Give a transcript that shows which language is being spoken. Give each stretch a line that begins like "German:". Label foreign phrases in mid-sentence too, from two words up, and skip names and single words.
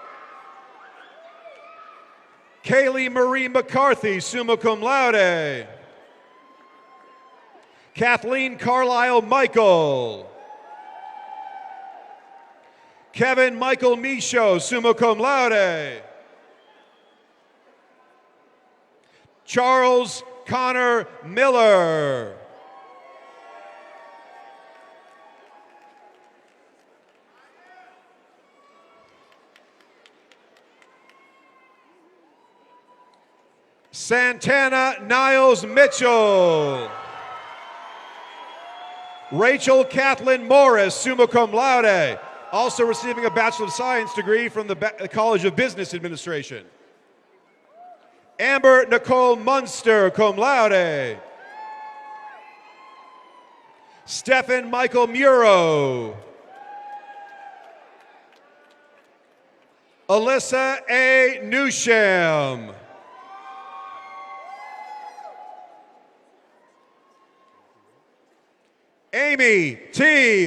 English: Kaylee Marie McCarthy,
Latin: summa cum laude.
English: Kathleen Carlisle Michael. Kevin Michael Michaud,
Latin: summa cum laude.
English: Charles Connor Miller. Santana Niles Mitchell. Rachel Kathleen Morris,
Latin: summa cum laude,
English: also receiving a Bachelor of Science degree from the College of Business Administration. Amber Nicole Munster,
Latin: cum laude.
English: Stephen Michael Muro. Alyssa A. Newsham. Amy T.